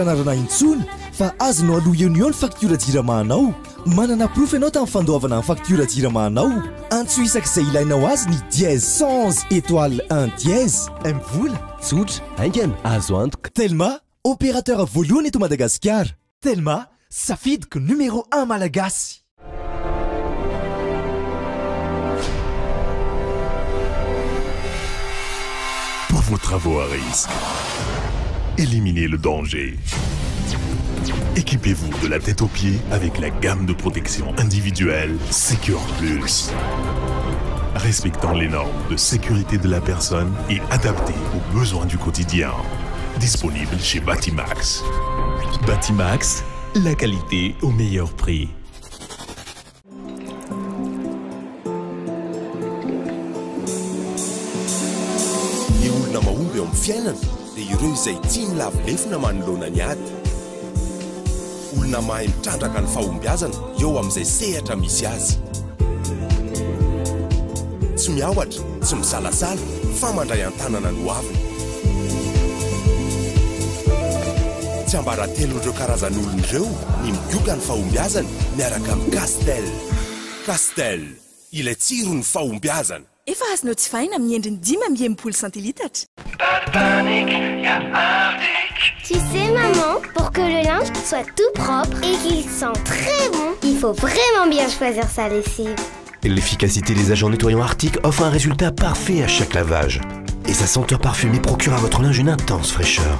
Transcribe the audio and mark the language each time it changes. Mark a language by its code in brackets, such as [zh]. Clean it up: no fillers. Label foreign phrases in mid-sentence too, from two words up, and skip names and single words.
[mg] anarana intsony fa azonao aloha eo ny faktura jiramanao manana proof ianao tamin'ny fandoavana amin'ny faktura jiramanao antso isak'izay ilainao azy ny [fr] dièse 111 étoile 1 dièse [mg] mivola tsotra aingana azo antoka Telma opérateur voalohany eto Madagasikara Telma safidiko numéro 1 malagasy. [fr] Pour vos travaux à risque, éliminez le danger. Équipez-vous de la tête aux pieds avec la gamme de protection individuelle Secure Plus. Respectant les normes de sécurité de la personne et adaptée aux besoins du quotidien. Disponible chez Batimax. Batimax, la qualité au meilleur prix. [mg] Eo amin'ny fiainana dia ireo izay tsy milavilefina manoloana ny ady. Olona mahay mitrandraka ny fahombiazana eo amin'izay sehatra misy azy. Tsy miaohatra, tsy misalasala, fa mandray an-tanana no aviny. tsy ambaratelon'ireo karazan'olon'ireo ny migioka ny fahombiazana miaraka amin'ny Castel ilay tsiro ny fahombiazana. Efa azonao tsy vaina amin'ny endriny 5 centilitatra. [fr] Tu sais maman, pour que le linge soit tout propre et qu'il sente très bon, il faut vraiment bien choisir sa lessive. L'efficacité des agents nettoyants Arctic offre un résultat parfait à chaque lavage. Et sa senteur parfumée procure à votre linge une intense fraîcheur.